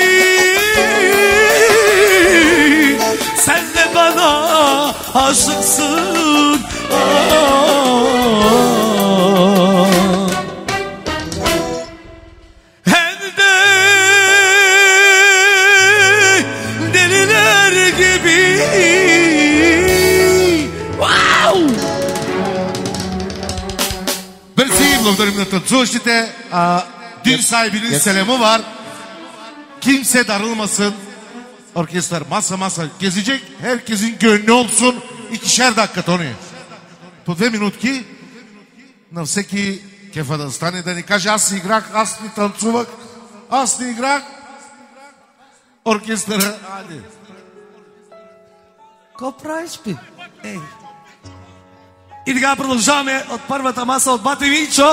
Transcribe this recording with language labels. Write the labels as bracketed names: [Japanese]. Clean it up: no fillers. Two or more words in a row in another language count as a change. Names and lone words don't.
[Turkish] Sen de bana aşıksın, hem de deliler gibi. Вау! [Bulgarian] Мерси, благодарим на танцуващите. [Turkish] Dün sahibinin selamı var. Kimse darılmasın. Orkestrar masa masa gezecek. Herkesin gönlü olsun. 2 dakika, [Bulgarian] Тони. По 2 минутки на всеки кефа да стане, да ни каже: аз играх, аз не танцувах, аз не играх. Оркестъра, айде. Какво правиш, пи? Ей. И така продължаваме от първата маса от бате Минчо.